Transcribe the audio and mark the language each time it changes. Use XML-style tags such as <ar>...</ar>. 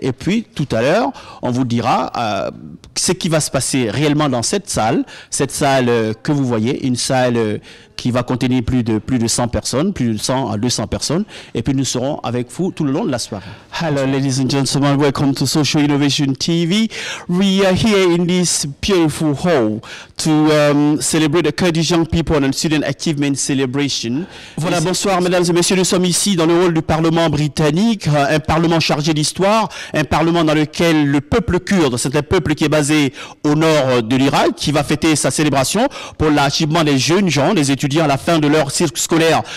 <fr>Et puis tout à l'heure, on vous dira ce qui va se passer réellement dans cette salle que vous voyez, une salle qui va contenir plus de 100 personnes, plus de 100 à 200 personnes, et puis nous serons avec vous tout le long de la soirée.</fr> <en>Hello ladies and gentlemen, welcome to Social Innovation TV. We are here in this beautiful hall to celebrate the Kurdish Young People and Student Achievement Celebration.</en> <fr>Voilà, bonsoir mesdames et messieurs, nous sommes ici dans le hall du Parlement britannique, un parlement chargé d'histoire, un parlement dans lequel le peuple kurde, c'est un peuple qui est basé au nord de l'Irak, qui va fêter sa célébration pour l'achievement des jeunes gens, des étudiants à la fin de leur cycle scolaire.</fr>